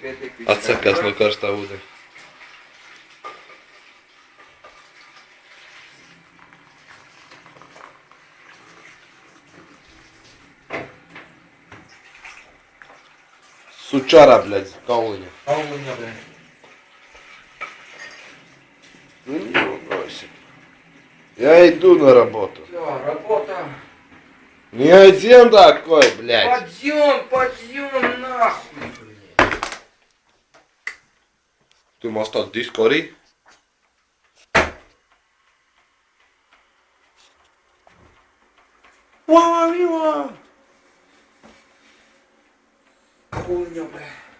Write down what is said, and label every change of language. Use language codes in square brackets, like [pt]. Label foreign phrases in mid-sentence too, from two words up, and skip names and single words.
[lv] Atsakās no karstā ūdeni. [ru] Сучара, блядь, kauliņa. Kauliņa, blēd. Я иду на работу. Jā, работа. Не один такой, блядь. Подъем, нахуй, блядь. [lv] Tu mums tādu disku arī? [ru] Kauliņa, blēd.